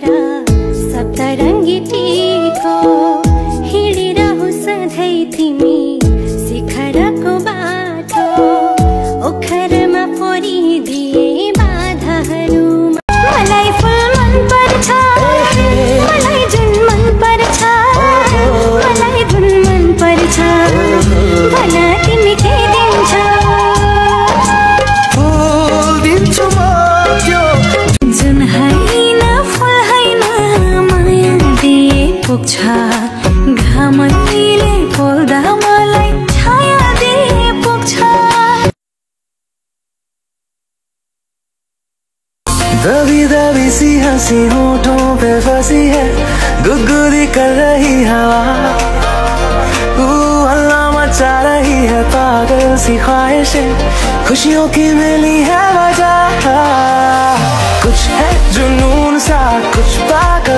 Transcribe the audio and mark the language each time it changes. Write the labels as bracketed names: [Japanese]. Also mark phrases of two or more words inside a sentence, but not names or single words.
[Nepali] सप्तरङ्गी टीको हिँडिरहु सधैँ तिमी शिखरको बाटो ओखरमा फोरिदिए बाधाहरूमा मलाई फुल मन पर्छ मलाई जुन मन पर्छ मलाई जुन मन पर्छ भन तिमी के दिन्छौ जुन होइन फुल होइन माया दिए पुग्छ घामैले पोल्दा मलाई छाया दिए पुग्छ [Hindi] दबी दबी सी हंसी होठों पे फंसी है गुदगुदी कर रही हवा हल्ला मचा रही है पागल सी ख्वाहिशें खुशियों की मिली है वजह कुछ है जुनून सा कुछ